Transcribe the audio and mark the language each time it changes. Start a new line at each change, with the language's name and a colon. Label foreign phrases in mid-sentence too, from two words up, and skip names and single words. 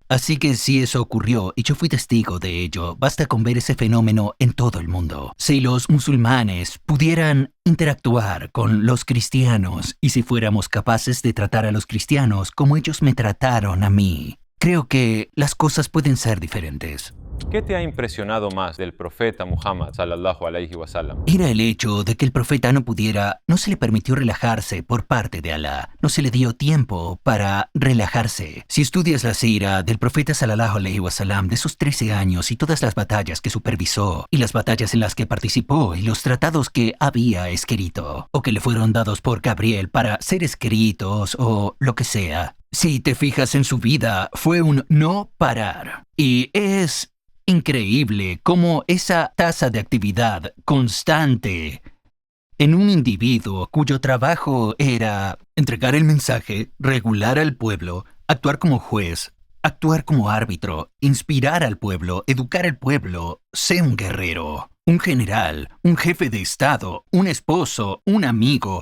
Spanish: Así que si eso ocurrió y yo fui testigo de ello, basta con ver ese fenómeno en todo el mundo. Si los musulmanes pudieran interactuar con los cristianos y si fuéramos capaces de tratar a los cristianos como ellos me trataron a mí, creo que las cosas pueden ser diferentes. ¿Qué te ha impresionado más del profeta Muhammad
Arabic: صلى الله عليه وسلم?
Spanish: Era el hecho de que el profeta no se le permitió relajarse por parte de Alá. No se le dio tiempo para relajarse. Si estudias la sira del profeta
Arabic: صلى الله عليه وسلم
Spanish: de esos 13 años y todas las batallas que supervisó y las batallas en las que participó y los tratados que había escrito o que le fueron dados por Gabriel para ser escritos o lo que sea, si te fijas en su vida, fue un no parar. Y es increíble cómo esa tasa de actividad constante en un individuo cuyo trabajo era entregar el mensaje, regular al pueblo, actuar como juez, actuar como árbitro, inspirar al pueblo, educar al pueblo, ser un guerrero, un general, un jefe de estado, un esposo, un amigo.